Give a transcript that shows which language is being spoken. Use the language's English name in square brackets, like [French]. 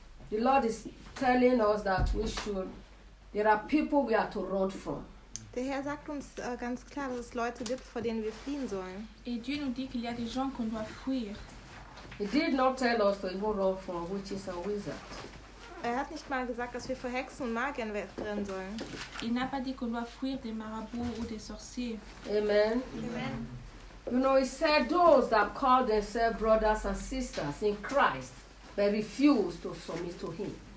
[English] The Lord is telling us that we should. There are people we are to run from. [German] Der Herr sagt uns ganz klar, dass es Leute gibt, vor denen wir fliehen sollen. [French] Et Dieu nous dit qu'il y a des gens qu'on doit fuir. [English] He did not tell us to even run from witches and wizards. [German] Er hat nicht mal gesagt, dass wir vor Hexen und Magiern wegrennen sollen. [French] Il n'a pas dit qu'on doit fuir des marabouts ou des sorciers. [English] Amen. [German] Amen. [English] You know, he said those that call themselves brothers and sisters in Christ, but refuse to submit to him.